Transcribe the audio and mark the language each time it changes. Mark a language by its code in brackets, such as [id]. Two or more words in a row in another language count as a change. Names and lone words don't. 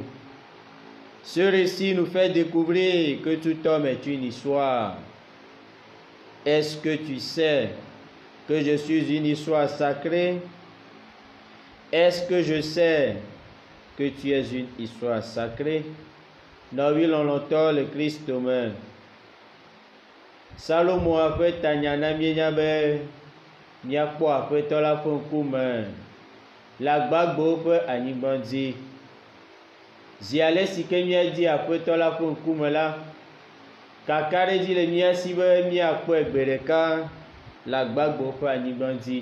[fr] Ce récit nous fait découvrir que tout homme est une histoire. Est-ce que tu sais que je suis une histoire sacrée? Est-ce que je sais que tu es une histoire sacrée? [ee] Nawi lɔlɔ̃tɔ le Kristo me. Salomo ƒe tanyana mienya be miakpɔ Aƒetɔ la ƒe ŋkume le agbagbewo ƒe anyigba dzi. Zi ale si ke míadi Aƒetɔ la ƒe ŋkume la, kaka ɖe dzi le mía si be míakpɔe gbe ɖeka le agbagbewo ƒe anyigba dzi.